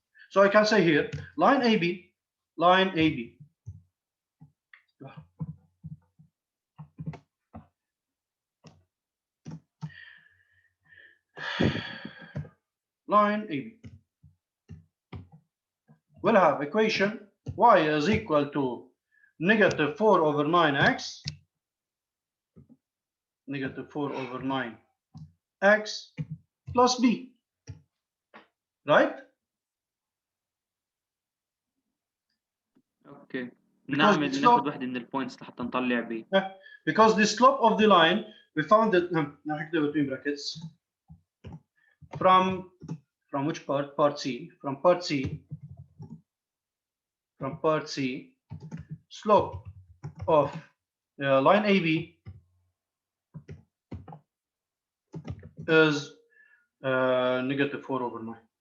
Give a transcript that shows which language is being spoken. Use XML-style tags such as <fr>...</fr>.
<en>So I can say here line AB line AB will have equation y is equal to negative 4/9x negative 4/9x plus b, right?</en> <ar>اوكي، نعمل ناخذ وحده من البوينتس لحتى نطلع ب.</ar> <en>Because the slope of the line we found it now between brackets from which part C, from part C slope of line AB is negative 4/9.</en>